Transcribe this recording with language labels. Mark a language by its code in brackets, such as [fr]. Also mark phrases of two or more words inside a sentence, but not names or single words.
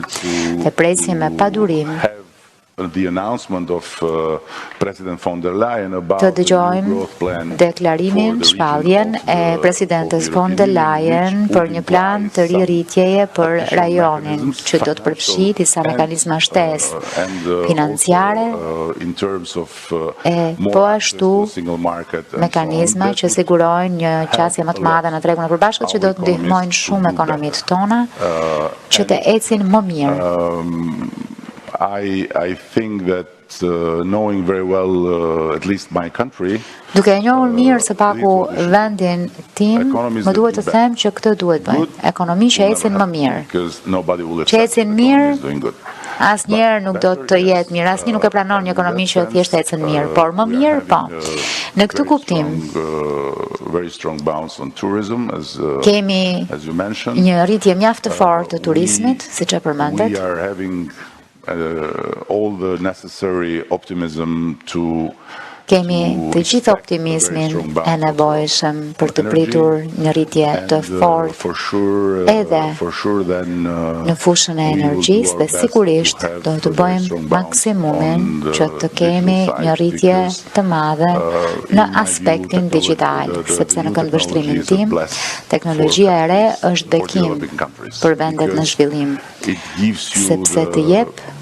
[sq] Dhe presim me padurim të dëgjojmë deklarimin, shpalljen e presidentes von der Leyen për një plan të rirritjeje për rajonin, që do të përfshi disa mekanizma shtesë financiare e po ashtu mekanizma që sigurojnë një qasje më të madhe në tregun e përbashkët që do të ndihmojnë shumë ekonomitë tona që të ecin më mirë. [en] I think that knowing very well at least my country, [sq] duke e njohur mirë së paku vendin tim, më duhet të them që këtë duhet bëjmë. Ekonomi që ecin më mirë. Që ecin mirë, asnjëherë nuk do të jetë mirë. Asnjë nuk e pranon një ekonomi që thjesht ecën mirë, por më mirë, po. Në këtë kuptim, kemi një rritje mjaft të fortë të turizmit, siç e përmendet. [en] All the necessary optimism to [sq] kemi të gjithë optimizmin e nevojshëm për të pritur një rritje të fortë edhe në fushën e energjisë dhe sigurisht do të bëjmë maksimumin që të kemi një rritje të madhe në aspektin digital, sepse në këndvështrimin tim, teknologjia e re është bekim për vendet në zhvillim, sepse të jep